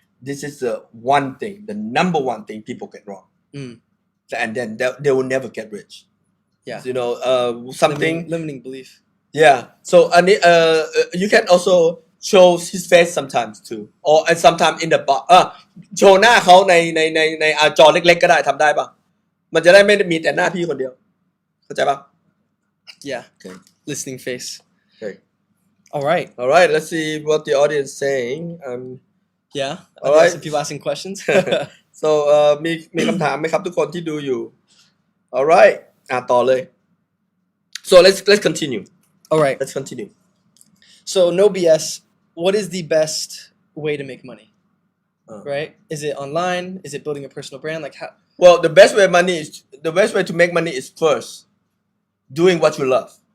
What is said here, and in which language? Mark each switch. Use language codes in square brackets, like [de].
[en] This is the number one thing people get wrong, and then they will never get rich. Yeah. Something limiting belief. Yeah. So you can also show his face sometimes too, or sometimes in the bar. [th] โชว์หน้าเขาในจอเล็กๆก็ได้ทำได้ป่ะมันจะได้ไม่มีแต่หน้าพี่คนเดียวเข้าใจป่ะ [en] Yeah. Okay. Listening face. Okay. All right. Let's see what the audience saying. Yeah. All right. Some people asking questions. [th] So มีคำถามไหมครับทุกคนที่ดูอยู่ [en] Alright. [th] ต่อเลย [en] so let's continue All right. let's continue So no BS. What is the best way to make money? Right? Is it online? Is it building a personal brand? Like how? well the best way to make money is first doing what you love